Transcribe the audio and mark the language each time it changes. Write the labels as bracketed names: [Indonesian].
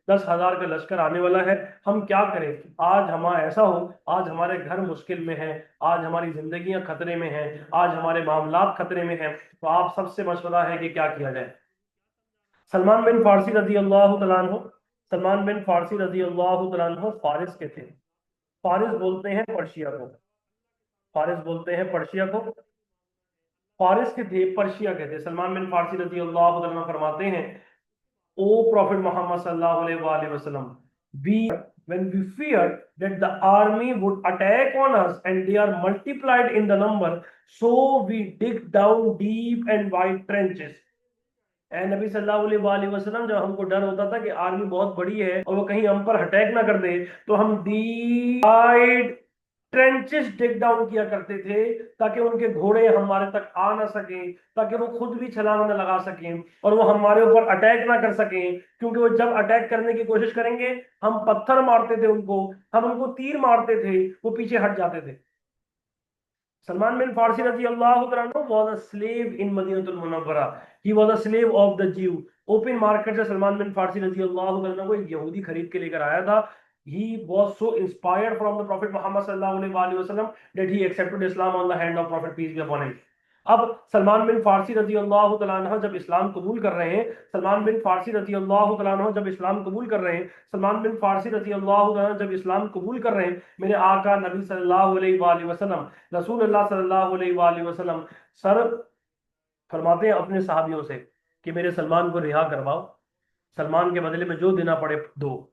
[Hindi] 10,000 का लश्कर आने वाला है, हम क्या करें। आज हमारा ऐसा हो, आज हमारे घर मुश्किल में है, आज हमारी जिंदगियां खतरे में हैं, आज हमारे मामलात खतरे में हैं, तो आप सबसे मशवरा है कि क्या किया जाए। सलमान बिन फारसी रजी अल्लाह तआला अन्हु, सलमान बिन फारसी रजी अल्लाह तआला अन्हु फारिस के थे। फारिस बोलते हैं पर्शिया को, फारिस बोलते हैं पर्शिया को, फारिस के थे, पर्शिया के थे। [English] Salman bin Farsi रजी अल्लाह तआला अन्हु [Hindi] फरमाते हैं, [English] O Prophet Muhammad sallallahu alaihi wasallam, we when we feared that the army would attack on us and they are multiplied in the number, so we dig down deep and wide trenches. [Hindi] ए नबी सल्लल्लाहु अलैहि वसल्लम, जब हमको डर होता था कि army बहुत बड़ी है और वो कहीं हम पर अटैक ना कर दे, तो हम [English] deep wide trenches dig down [Hindi] किया करते थे ताकि उनके घोड़े हमारे तक आ ना सके, ताकि वो खुद भी छलांग ना लगा सकें और वो हमारे ऊपर अटैक ना कर सकें, क्योंकि वो जब अटैक करने की कोशिश करेंगे हम पत्थर मारते थे उनको, हम उनको तीर मारते थे, वो पीछे हट जाते थे। [English] Salman bin Farsi रजी अल्लाह तआला was a slave in Madinatul Munawwara, he was a slave of the Jew। [Hindi] Open market से सलमान बिन फारसी रजी अल्लाह तआला को एक यहूदी खरीद के लेकर आया था। [English] He was so inspired from the Prophet Muhammad sallallahu alaihi wasallam that he accepted Islam on the hand of Prophet peace be upon him। [Hindi] अब सलमान बिन फारसी रजी अल्लाह तआला अन्हु जब इस्लाम कबूल कर रहे हैं, सलमान बिन फारसी रजी अल्लाह तआला अन्हु जब इस्लाम कबूल कर रहे हैं, सलमान बिन फारसी रजी अल्लाह तआला अन्हु जब इस्लाम कबूल कर रहे हैं, मेरे आका नबी सल्लल्लाहु अलैहि वसल्लम, रसूलुल्लाह सल्लल्लाहु अलैहि वसल्लम सर फरमाते हैं अपने साहबियों से कि मेरे सलमान को रिहा करवाओ, सलमान के बदले में जो देना पड़े दो।